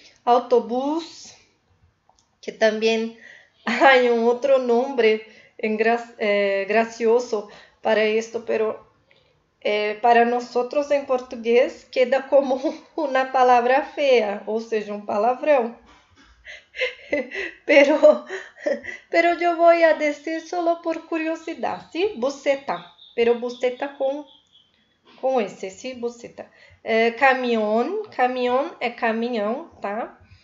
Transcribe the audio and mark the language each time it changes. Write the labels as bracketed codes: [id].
[es] Autobús, [pt] que também há um outro nome gracioso [es] para esto, pero para nosotros en portugués queda como una palabra fea, [pt] ou seja, um palavrão. [es] pero yo voy a decir solo por curiosidad, ¿sí? Buceta, pero buceta [pt] com esse, [es] ¿sí? Buceta. [pt] Caminhão, caminhão é caminhão, tá?